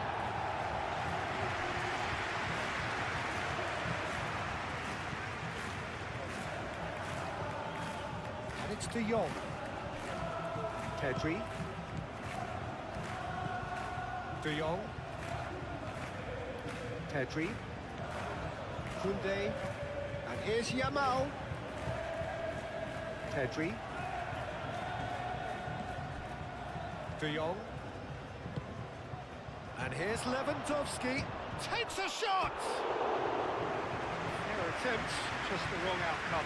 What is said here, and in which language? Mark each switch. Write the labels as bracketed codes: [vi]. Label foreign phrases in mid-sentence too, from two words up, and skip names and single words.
[en] It's De Jong. Pedri. De Jong. Pedri. Koundé. And here's Yamal. Pedri. De Jong. And here's Lewandowski. Takes a shot! Fair attempt, just the wrong outcome.